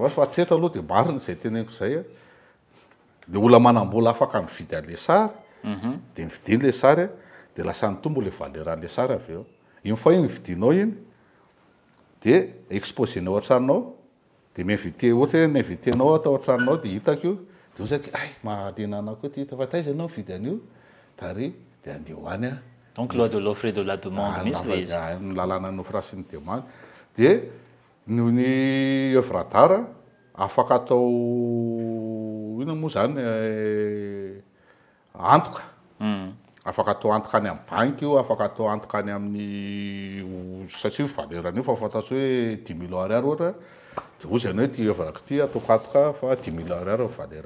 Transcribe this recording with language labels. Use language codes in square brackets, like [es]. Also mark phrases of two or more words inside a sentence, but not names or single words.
[mg] azy fa hatreto aloha dia marina zay teneniko zay le olona manam-bola afaka mividy an'le sary dia mividiny le sary dia lasa nitombo le valeur an'le sary avy eo iny fa iny vidinao iny dia exposenao an-tranonao dia miinvité ohatra hoe miinvitenao atao an-tranonao dia hitako io dia ozaky mahalena anao koa ty hita fa taiza anao mividy an'io tary dia andeha hoany [fr] donc loi de l'offre et de la demande [mg] misy le izy ny lalàna ny offre sy ny demande dia noho ny [fr] œuvre d'art [mg] afaka atao ina moa zany antoka afaka atao antoka any amin'ny banky io afaka atao antoka any amin'ny satria valeur an'io fa fantatro hoe 10 millions ariary ohatra dia ozy ianao hoe ty œuvre ty ataoko antoka fa 10 millions ariary valeur